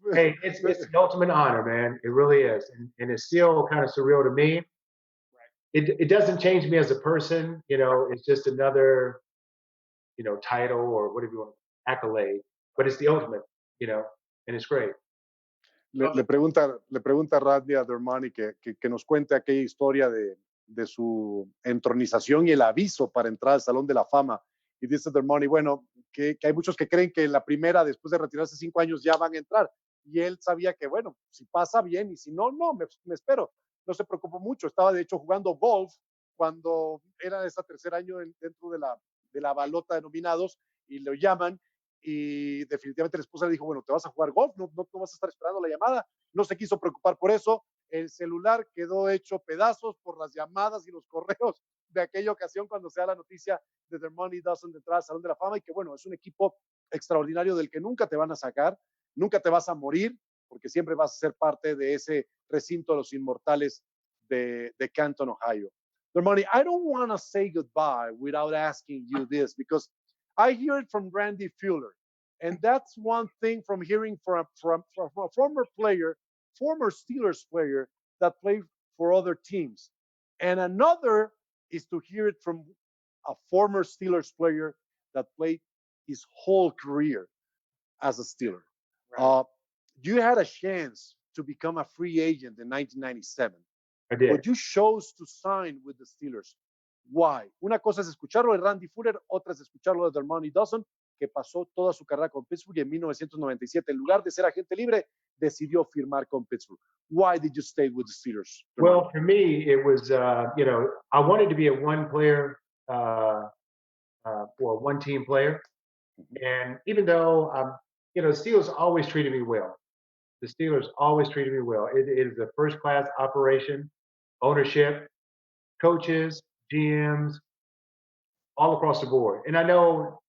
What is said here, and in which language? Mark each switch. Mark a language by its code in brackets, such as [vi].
[en] Hey, it's the ultimate honor, man. It really is, and it's still kind of surreal to me. It doesn't change me as a person, you know. It's just another, you know, title or whatever you want, accolade. But it's the ultimate, you know, and it's great. [es] Le pregunta Randy a Dermontti que nos cuente aquella historia de su entronización y el aviso para entrar al Salón de la Fama. Y dice Dermontti, bueno, que hay muchos que creen que la primera, después de retirarse 5 años, ya van a entrar. Y él sabía que, bueno, si pasa bien y si no, no, me espero. No se preocupó mucho. Estaba, de hecho, jugando golf cuando era ese tercer año dentro de la balota de nominados y lo llaman. Y definitivamente la esposa le dijo, bueno, te vas a jugar golf, no vas a estar esperando la llamada. No se quiso preocupar por eso. El celular quedó hecho pedazos por las llamadas y los correos de aquella ocasión cuando se da la noticia de Dermontti Dawson de entrar al Salón de la Fama, y que bueno, es un equipo extraordinario del que nunca te van a sacar, nunca te vas a morir, porque siempre vas a ser parte de ese recinto de los inmortales de Canton, Ohio. [en] Dermontti, I don't want to say goodbye without asking you this, because I hear it from Randy Fuller, and that's one thing from hearing from a former player, former Steelers player that played for other teams. And another is to hear it from a former Steelers player that played his whole career as a Steeler. Right. You had a chance to become a free agent in 1997. I did. But you chose to sign with the Steelers. Why? [es] Una cosa es escucharlo de Randy Fuller, otra es escucharlo de Dermontti Dawson, que pasó toda su carrera con Pittsburgh y en 1997, en lugar de ser agente libre, decidió firmar con Pittsburgh. [en] Why did you stay with the Steelers? Well, for me, it was, you know, I wanted to be a one-player or one-team player. And even though, you know, the Steelers always treated me well. The Steelers always treated me well. It is a first-class operation, ownership, coaches, GMs, all across the board. And I know